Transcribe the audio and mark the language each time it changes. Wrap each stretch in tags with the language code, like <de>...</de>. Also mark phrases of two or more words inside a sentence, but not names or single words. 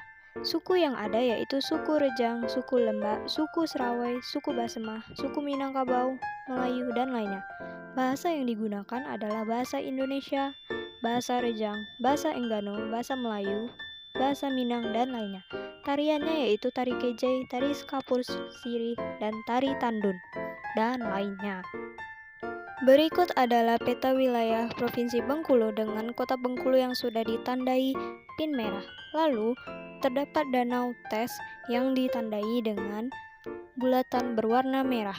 <id>Suku yang ada yaitu suku Rejang, suku Lembak, suku Serawai, suku Basemah, suku Minangkabau, Melayu, dan lainnya. Bahasa yang digunakan adalah bahasa Indonesia, bahasa Rejang, bahasa Enggano, bahasa Melayu, bahasa Minang, dan lainnya. Tariannya yaitu tari kejai, tari skapur sirih, dan tari tandun, dan lainnya. Berikut adalah peta wilayah Provinsi Bengkulu dengan kota Bengkulu yang sudah ditandai pin merah. Lalu, terdapat Danau Tes yang ditandai dengan bulatan berwarna merah.</id>